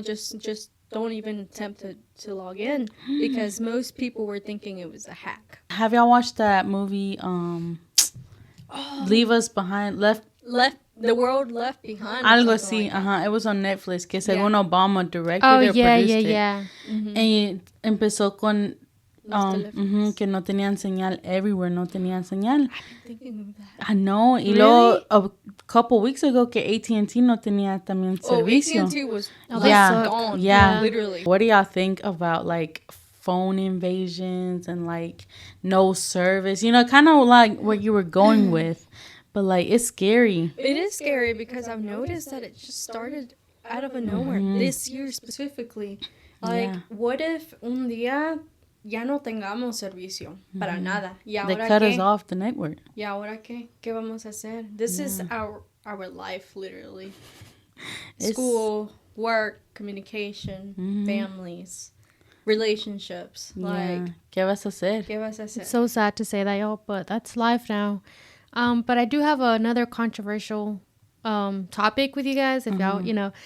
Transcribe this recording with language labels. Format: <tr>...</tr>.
<en>Just don't even attempt to log in because most people were thinking it was a hack. Have y'all watched that movie, Leave Us Behind, Left the World Left Behind?</en> <es>Algo así,</es> <en>It was on Netflix,</en> <es>que según</es> <en>Obama directed or produced it. And</en> <es>empezó con que no tenían señal</es> <en>everywhere,</en> <es>no tenían señal.</es> <en>I've been thinking of that. I know.</en> <es>Y luego,</es> <en>a couple weeks ago,</en> <es>que AT&T no tenía también servicio.</es> <en>AT&T was gone. Yeah, literally. What do y'all think about, like, phone invasions and like no service, you know, kind of like what you were going with. But like it's scary. It is scary because I've noticed that it just started out of nowhere this year specifically. Like, what if</en> <es>un día ya no tengamos servicio para nada? ¿Y ahora</es> <en>They cut</en> <es>qué?</es> <en>us off the network.</en> <es>¿Y ahora qué? ¿Qué vamos a hacer?</es> <en>This is our life, literally. School, work, communication, families, relationships. Like,</en> <es>¿Qué vas a hacer? ¿qué vas a hacer?</es> <en>It's so sad to say that, y'all, but that's life now. But I do have another controversial topic with you guys, if y'all, you know.</en>